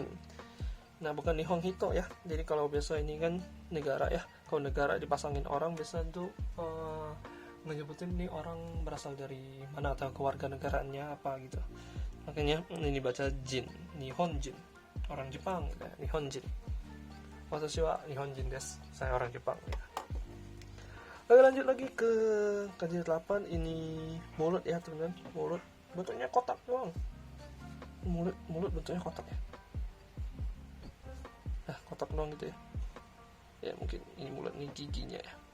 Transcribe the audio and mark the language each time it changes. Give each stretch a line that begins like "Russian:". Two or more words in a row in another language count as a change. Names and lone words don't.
Indonesian: Nah, bukan
Japanese: 日本人
Indonesian: ya. Jadi kalau biasa ini kan negara ya. Kalau negara dipasangin orang biasa tuh menyebutin ini orang berasal dari mana atau keluarga negaranya apa gitu. Makanya ini baca Jin, Nihonjin. Orang Jepang gitu ya, Nihonjin.
Japanese: 私は日本人です.
Indonesian: Saya orang Jepang ya. Oke, lanjut lagi ke kanji 8. Ini mulut ya teman-teman. Mulut bentuknya kotak doang. Mulut bentuknya kotak ya. Nah, kotak doang gitu ya. Ya mungkin ini mulut, ini giginya ya.